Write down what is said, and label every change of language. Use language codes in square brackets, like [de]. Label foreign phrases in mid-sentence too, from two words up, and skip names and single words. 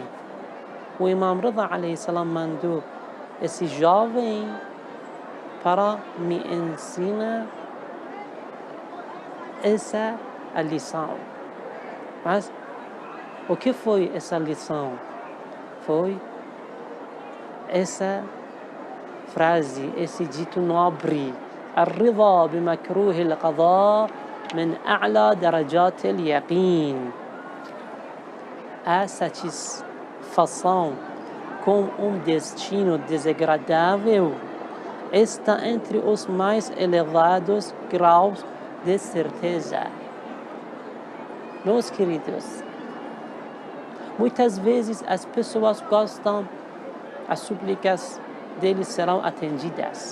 [pt] O Imam Rida [ar] عليه السلام [pt] mandou esse jovem para me ensinar essa lição. Mas o que foi essa lição? Foi essa frase, esse dito nobre: [ar] الرضا بمكروه القضاء من أعلى درجات اليقين. [pt] A satisfação com um destino desagradável está entre os mais elevados graus de certeza. Meus queridos, muitas vezes as pessoas gostam, as súplicas deles serão atendidas.